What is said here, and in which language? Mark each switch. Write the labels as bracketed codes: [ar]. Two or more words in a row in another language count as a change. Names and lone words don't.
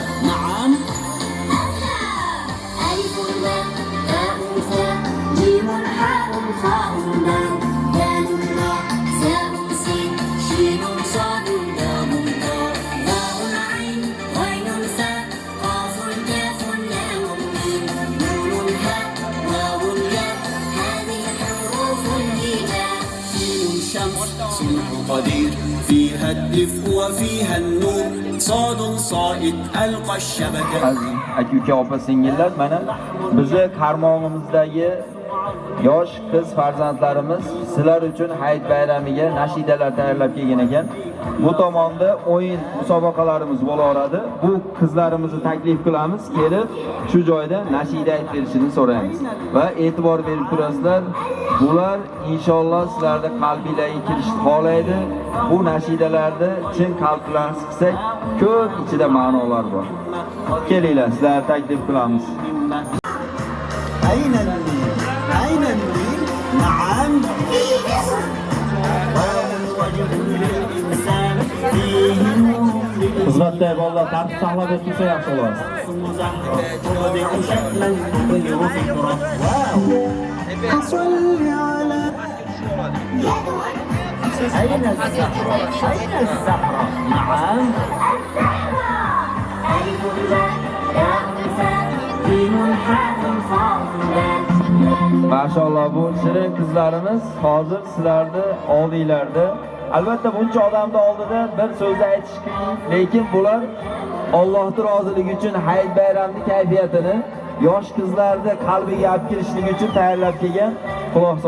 [ar] نعم ألف باء باء فاء جيم حاء خاء دال دال راء زاء سين شين صاد دال ضاء ضاء عين غين ساء قاف كاف لام ميم نون هاء واو ياء هذه حروف الهجاء. شين شمس صنع قدير فيها الدفء وفيها النور. صاد صائد ألقى الشبكة. [uz] aka uka opa singillar, mana bizni qarmog'imizdagi yosh qiz farzandlarimiz sizlar uchun hayit bayramiga nashidalar tayyorlab kelgan ekan. Bu tomonda o'yin musobaqalarimiz bo'laveradi. Bu qizlarimizni taklif qilamiz, kelib shu joyda nashida aytib berishini so'raymiz va e'tibor berib turasizlar. Bular inshaalloh sizlarning qalbingizga kirishni xohlaydi. Bu nashidalarni chin qalb bilan siqsak, ko'p ichida ma'nolar bor. Kelinglar, sizlarni taklif qilamiz. [ar] أين النيل؟ أين النيل؟ نعم في مصر. رجل للإنسان فيه نور. [uz] xizmatda bolalar tartib saqlab o'tsa yaxshi bo'ladi. [ar] تبدع شكلا تبهر فكرة. واو أصل على أين الزهرة؟ أين الزهرة؟ نعم ألف باء ياء فاء جيم حاء خاء دال. [uz] Maşallah bu shirin qizlarimiz hozir sizlarni oldinglarda. Albatta buncha odamning oldida bir so'z aytish qiyin, lekin bular Allohning roziligi uchun hayit bayramning kayfiyatini yosh qizlarni qalbiga olib kirishlik uchun tayyorlab kelgan.